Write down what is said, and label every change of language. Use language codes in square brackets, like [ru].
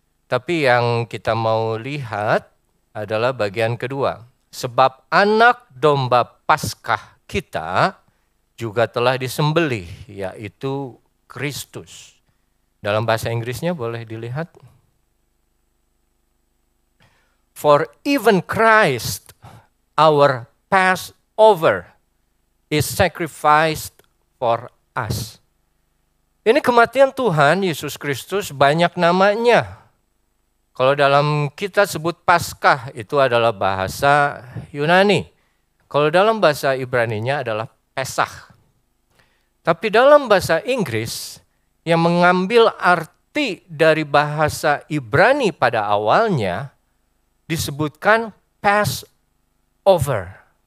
[id] Tapi yang kita mau lihat adalah bagian kedua. Sebab anak domba Paskah kita juga telah disembelih, yaitu Kristus. Dalam bahasa Inggrisnya boleh dilihat. [en] For even Christ, our Passover, is sacrificed for us. [id] Ini kematian Tuhan Yesus Kristus banyak namanya. Kalau dalam kita sebut Paskah itu adalah bahasa Yunani. Kalau dalam bahasa Ibraninya adalah Pesach. Tapi dalam bahasa Inggris yang mengambil arti dari bahasa Ibrani pada awalnya disebutkan Passover.